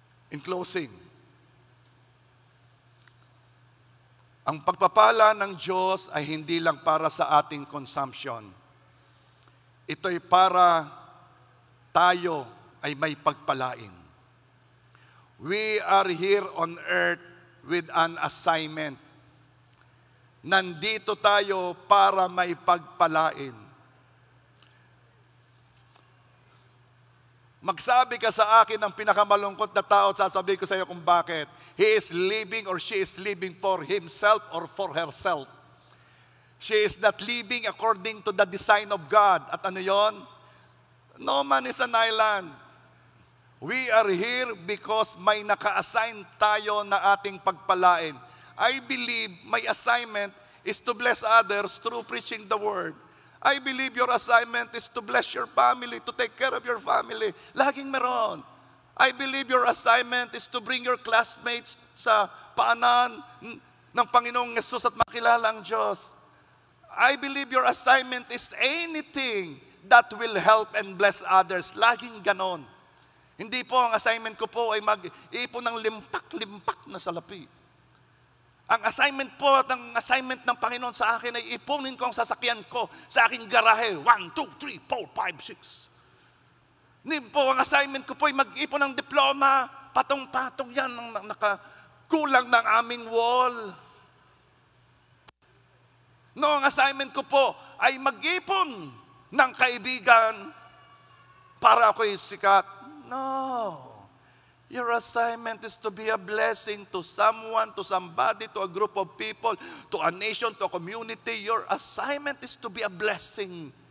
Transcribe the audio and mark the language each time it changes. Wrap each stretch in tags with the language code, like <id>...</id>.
<en>In closing,</en> <tl>ang pagpapala ng Diyos ay hindi lang para sa ating consumption. Ito'y para tayo ay may pagpalain.</tl> <en>We are here on earth with an assignment.</en> <tl>Nandito tayo para may pagpalain. Magsabi ka sa akin ng pinakamalungkot na tao at sasabihin ko sa iyo kung bakit.</tl> <en>He is living or she is living for himself or for herself. She is not living according to the design of God.</en> <tl>At ano yon?</tl> <en>No man is an island. We are here because</en> <tl>may naka-assign tayo na ating pagpalain.</tl> <en>I believe my assignment is to bless others through preaching the word. I believe your assignment is to bless your family, to take care of your family.</en> <tl>Laging meron.</tl> <en>I believe your assignment is to bring your classmates</en> <tl>sa paanan ng Panginoong Yesus at makilala ang Diyos.</tl> <en>I believe your assignment is anything that will help and bless others.</en> <tl>Laging ganon. Hindi po ang assignment ko po ay mag-ipon ng limpak-limpak na salapi. Ang assignment po at ang assignment ng Panginoon sa akin ay ipunin ko ang sasakyan ko sa aking garahe. 1, 2, 3, 4, 5, 6. Hindi po ang assignment ko po ay mag-ipon ng diploma. Patong-patong yan ang nakakulang ng aming wall. No, ang assignment ko po ay mag-ipon ng kaibigan para ako'y sikat.</tl> <en>No. Your assignment is to be a blessing to someone, to somebody, to a group of people, to a nation, to a community. Your assignment is to be a blessing.</en>